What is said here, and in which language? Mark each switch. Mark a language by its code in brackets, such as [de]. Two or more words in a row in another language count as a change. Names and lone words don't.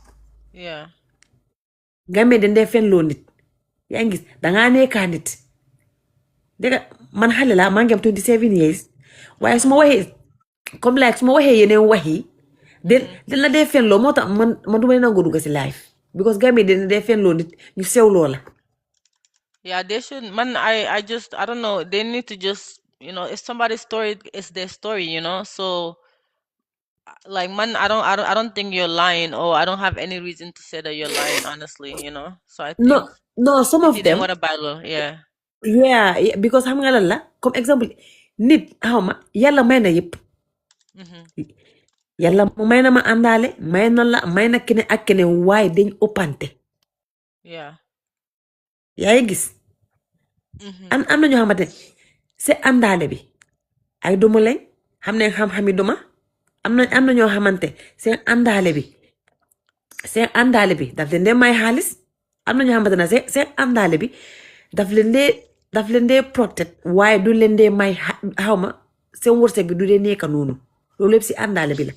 [wo] Gambie dañ dee fenloo nit yaa ngi gis dangaa nekkaa nit dégg man xale laa maa ngi am 27 years waaye su ma waxee comme like su ma waxee yeneen wax yi dañ la dee fenloo moo tax man du ma nangoo dugga si [en] live because [wo] Gambie dañ dee fenloo nit ñu sewloo la [en] they should I don't know, they need to just if somebody's story is their story, so like man, I don't think you're lying, or I don't have any reason to say that you're lying, honestly, so I think no some of them want a battle, yeah because [wo] xam nga lan la comme exemple nit xawma yàlla may na yëpp yàlla may na ma àndaale may na la may na keneen ak keneen waaye dañ ëppante [en] Yeah. [wo] yaa ngi gis am na ñoo xamante ne c'est àndaale bi ay duma lañ xam ne xam-xami duma am na ñoo xamante seen àndaale bi daf leen dee may xaalis am na ñoo xamante ne seen àndaale bi daf leen dee protect waaye du leen dee may xawma seen wërsëg bi du dee nekka noonu loolu yëpp si àndaale bi la